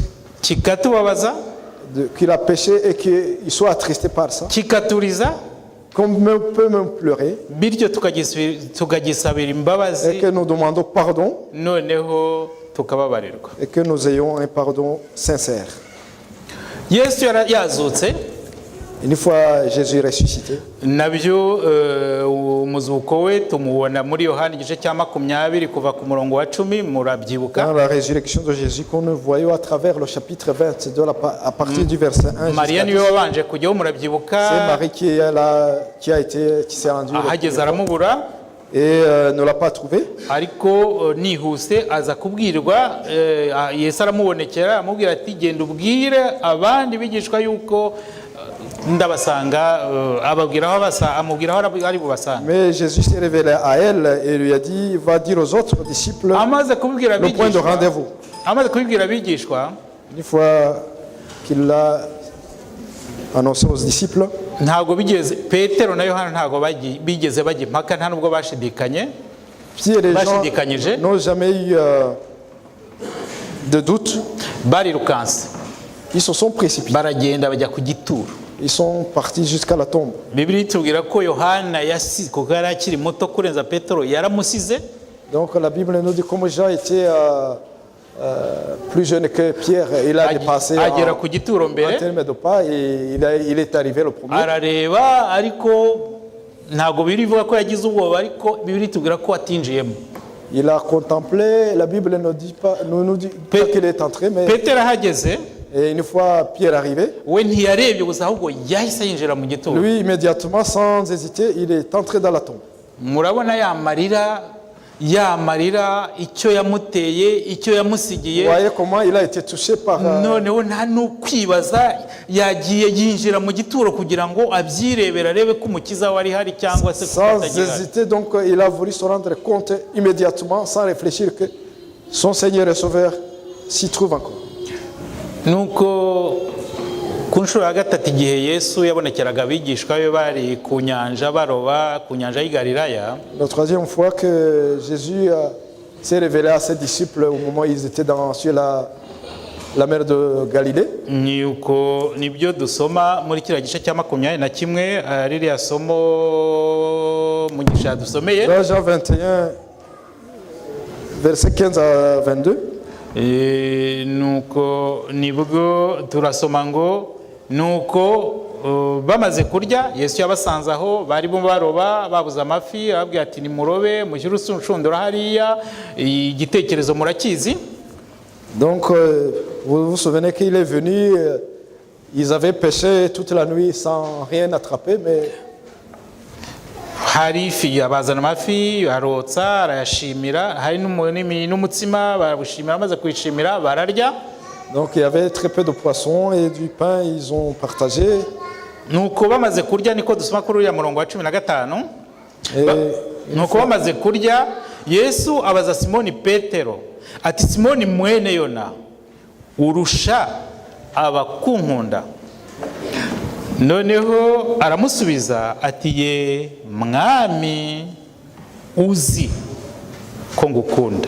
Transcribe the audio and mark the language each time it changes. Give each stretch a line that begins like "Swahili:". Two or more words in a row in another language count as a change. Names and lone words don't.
Kinyarwanda: kikatubabaza,
French: qu'il a péché et qu'il soit attristé par ça.
Kinyarwanda: kikaturiza,
French: Qu'on peut même pleurer
Kinyarwanda: bityo tukagisabira imbabazi,
French: et que nous demandons pardon
Kinyarwanda: noneho tukababarirwa.
French: et que nous ayons un pardon sincère.
Kinyarwanda: Yesu yazutse,
French: Une fois Jésus ressuscité,
Kinyarwanda: nabyo umuzuko we tumubona muri Yohana igice cya 20 kuva ku murongo wa 10, murabyibuka.
French: dans la résurrection de Jésus qu'on nous voyons à travers le chapitre 22 à partir du verset 1
Kinyarwanda: Mariya
French: jusqu'à
Kinyarwanda: niwe
French: 10.
Kinyarwanda: wabanje kujyaho, murabyibuka.
French: C'est Marie qui est là, qui s'est rendue
Kinyarwanda: Ahageze aramubura,
French: et ne l'a pas trouvé.
Kinyarwanda: ariko nihuse aza kubwirwa, Yesu aramubonekera amubwira ati genda ubwire abandi bigishwa yuko ndabasanga, amubwira aho ari bubasanga.
French: Mais Jésus s'est révélé à elle et lui a dit, va dire aux autres disciples
Kinyarwanda: Amaze kubwira
French: le point de
Kinyarwanda: abigishwa,
French: rendez-vous.
Kinyarwanda: amaze kubibwira abigishwa,
French: Une fois qu'il l'a annoncé aux disciples,
Kinyarwanda: ntabwo bigeze, Petero na Yohana ntabwo bigeze bajya impaka, nta nubwo bashidikanye.
French: Pierre et Jean
Kinyarwanda: Bashidikanyije,
French: n'ont jamais eu de doute.
Kinyarwanda: barirukanse,
French: Ils se sont précipités.
Kinyarwanda: baragenda bajya ku gituro.
French: Ils sont partis jusqu'à la tombe.
Kinyarwanda: Bibiliya itubwira ko Yohana yasize, kuko yari akiri muto kurenza Petero, yaramusize.
French: Donc la Bible nous dit comme Jean était plus jeune que Pierre, il a dépassé
Kinyarwanda: agera ku gituro
French: en
Kinyarwanda: mbere,
French: termes de pas et il est arrivé le premier.
Kinyarwanda: arareba, ariko ntabwo birivuga ko yagize ubwoba, ariko Bibiliya itubwira ko atinjiyemo.
French: Il a contemplé, la Bible ne dit pas, nous dit pas qu'il est entré, mais
Kinyarwanda: Petero ahageze,
French: et une fois Pierre arrivé,
Kinyarwanda: we ntiyarebye gusa, ahubwo yahise yinjira mu gituro.
French: lui immédiatement, sans hésiter, il est entré dans la tombe.
Kinyarwanda: Murabona ya marira icyo yamuteye, icyo
French: Vous
Kinyarwanda: yamusigiye.
French: voyez comment il a été touché par...
Kinyarwanda: Noneho nta n'ukwibaza, yagiye yinjira mu gituro kugira ngo abyirebere, arebe ko umukiza we ari hari cyangwa se ko
French: sans
Kinyarwanda: atagihari.
French: hésiter, donc il a voulu se rendre compte immédiatement, sans réfléchir, que son Seigneur et Sauveur s'y trouve encore.
Kinyarwanda: Nuko ku nshuro ya gatatu igihe Yesu yabonekeraga abigishwa be bari ku nyanja baroba, ku nyanja y'i Galilaya,
French: La troisième fois que Jésus s'est révélé à ses disciples au moment où ils étaient sur la mer de Galilée,
Kinyarwanda: ni uko nibyo dusoma muri kiriya gice cya 21 ririya somo mugisha dusomeye
French: Dans Jean 21, versets 15 à 22.
Kinyarwanda: nuko nibwo turasoma ngo nuko bamaze kurya Yesu yabasanze aho bari baroba babuze amafi ababwira ati nimurobe mushyire urushundura hariya igitekerezo murakizi.
French: Donc, vous vous souvenez qu'il est venu, ils avaient pêché toute la nuit sans rien attraper, mais
Kinyarwanda: hari ifi abazana amafi arotsa arayashimira hari n'umutsima barabushimira amaze kwishimira bararya.
French: donc il y avait très peu de poissons et du pain, ils ont partagé.
Kinyarwanda: nuko bamaze kurya niko dusoma kuri uriya murongo wa 15 nuko bamaze kurya Yesu abaza Simoni Petero ati Simoni mwene Yona urusha abakunkunda? noneho aramusubiza ati ye mwami uzi ko ngukunda.